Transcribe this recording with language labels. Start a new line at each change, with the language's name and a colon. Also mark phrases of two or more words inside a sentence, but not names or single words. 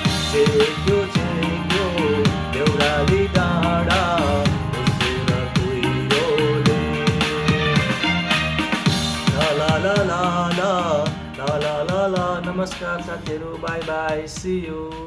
Nepali: छेक्यो छेक्यो देउराली डाँडा, उसो र कुहिरोले। ला ला ला ला ला, ला ला ला ला। नमस्कार साथीहरू,
English: bye bye, see you।